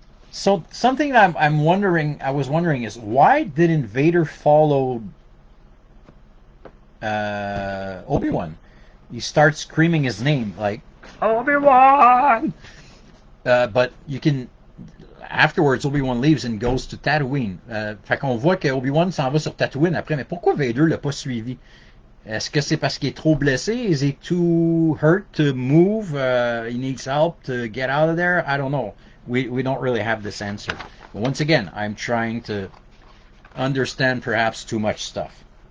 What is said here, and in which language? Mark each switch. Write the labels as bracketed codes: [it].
[en] So something that I was wondering is, why didn't Vader follow Obi-Wan? He starts screaming his name like Obi-Wan. But you can afterwards Obi-Wan leaves and goes to Tatooine. [fr] Fait qu'on voit que Obi-Wan s'en va sur Tatooine après. Mais pourquoi Vader l'a pas suivi? Est-ce que c'est parce qu'il est trop blessé? [en] Is he too hurt to move? He needs help to get out of there? I don't know. We don't really have this answer. But once again, I'm trying to understand perhaps too much stuff.